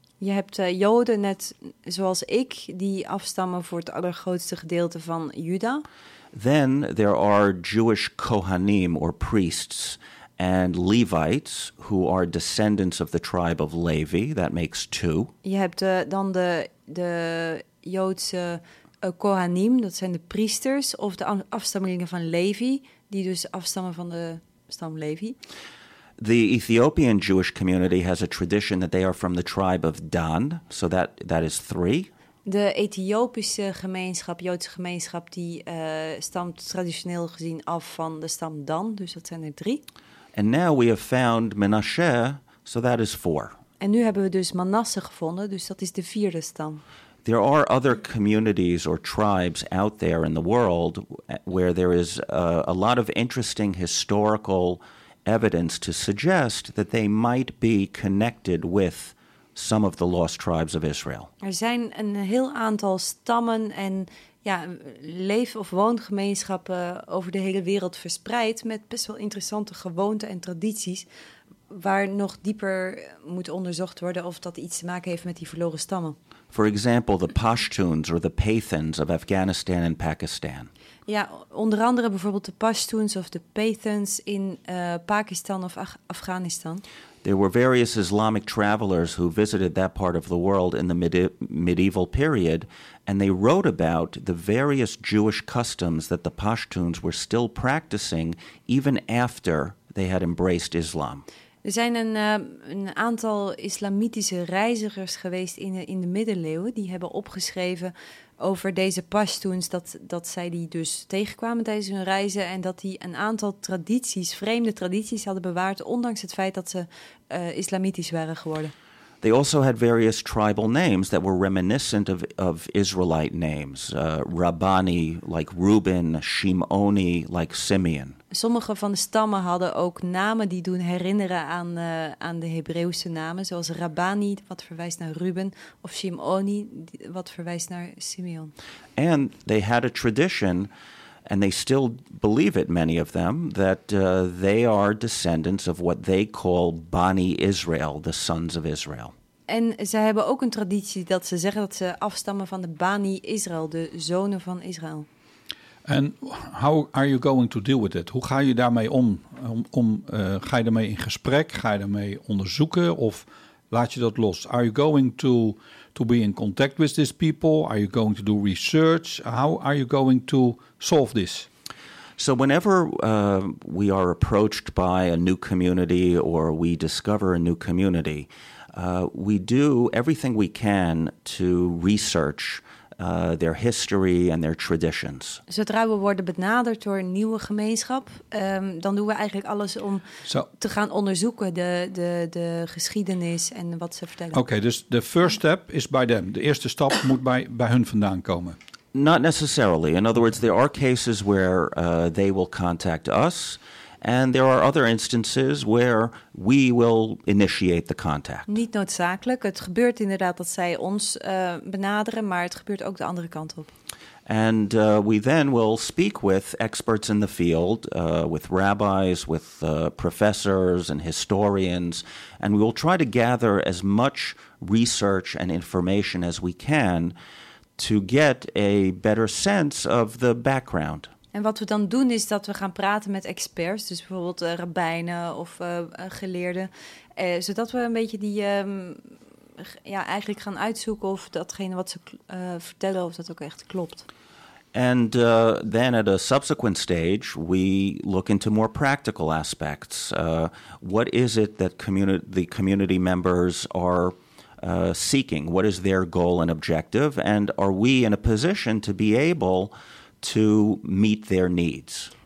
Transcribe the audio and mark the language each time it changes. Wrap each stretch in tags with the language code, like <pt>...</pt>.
<nl>Je hebt Joden net zoals ik die afstammen voor het allergrootste gedeelte van Juda.</nl> <en>Then there are Jewish Kohanim or priests. And Levites, who are descendants of the tribe of Levi, that makes 2.</en> <nl>Je hebt dan de Joodse Kohanim, dat zijn de priesters, of de afstammelingen van Levi, die dus afstammen van de stam Levi.</nl> <en>The Ethiopian Jewish community has a tradition that they are from the tribe of Dan, so that is 3.</en> <nl>De Ethiopische gemeenschap, Joodse gemeenschap, die stamt traditioneel gezien af van de stam Dan, dus dat zijn 3.</nl> <en>And now we have found Menashe, so that is 4.</en> <nl>En nu hebben we dus Manasse gevonden, dus dat is de 4e stam.</nl> <en>There are other communities or tribes out there in the world where there is a lot of interesting historical evidence to suggest that they might be connected with some of the lost tribes of Israel.</en> <nl>Er zijn een heel aantal stammen en leef- of woongemeenschappen over de hele wereld verspreid met best wel interessante gewoonten en tradities waar nog dieper moet onderzocht worden of dat iets te maken heeft met die verloren stammen.</nl> <en>For example, the Pashtuns or the Pathans of Afghanistan and Pakistan.</en> <nl>Ja, onder andere bijvoorbeeld de Pashtuns of de Pathans in Pakistan of Afghanistan.</nl> <en>There were various Islamic travelers who visited that part of the world in the medieval period, and they wrote about the various Jewish customs that the Pashtuns were still practicing even after they had embraced Islam.</en> <nl>Er zijn een aantal islamitische reizigers geweest in de middeleeuwen die hebben opgeschreven over deze Pashtuns, dat zij die dus tegenkwamen tijdens hun reizen en dat die een aantal tradities, vreemde tradities, hadden bewaard, ondanks het feit dat ze islamitisch waren geworden.</nl> <en>They also had various tribal names that were reminiscent of Israelite names. Rabbani, like Reuben, Shimoni, like Simeon.</en> <nl>Sommige van de stammen hadden ook namen die doen herinneren aan de Hebreeuwse namen, zoals Rabbani, wat verwijst naar Reuben, of Shimoni, wat verwijst naar Simeon.</nl> <en>And they had a tradition, and they still believe it, many of them, that they are descendants of what they call Bani Israel, the sons of Israel.</en> <nl>En ze hebben ook een traditie dat ze zeggen dat ze afstammen van de Bani Israel, de zonen van Israël.</nl> <en>And how are you going to deal with it?</en> <nl>Hoe ga je daarmee om? Ga je daarmee in gesprek? Ga je daarmee onderzoeken? Of laat je dat los?</nl> <en>Are you going to be in contact with these people? Are you going to do research? How are you going to solve this? So whenever we are approached by a new community or we discover a new community, we do everything we can to research their history and their traditions.</en> <nl>Zodra we worden benaderd door een nieuwe gemeenschap, dan doen we eigenlijk alles om te gaan onderzoeken de geschiedenis en wat ze vertellen.</nl> <en>Okay,</en> <nl>dus</nl> <en>the first step is by them.</en> <nl>De eerste stap moet bij hun vandaan komen.</nl> <en>Not necessarily. In other words, there are cases where they will contact us, and there are other instances where we will initiate the contact.</en> <nl>Niet noodzakelijk. Het gebeurt inderdaad dat zij ons benaderen, maar het gebeurt ook de andere kant op.</nl> <en>And we then will speak with experts in the field, with rabbis, with professors and historians, and we will try to gather as much research and information as we can to get a better sense of the background.</en> <nl>En wat we dan doen is dat we gaan praten met experts, dus bijvoorbeeld rabbijnen of geleerden, zodat we een beetje die eigenlijk gaan uitzoeken of datgene wat ze vertellen of dat ook echt klopt.</nl> <en>And then at a subsequent stage, we look into more practical aspects. What is it that the community members are seeking? What is their goal and objective? And are we in a position to be able to meet their needs?</en>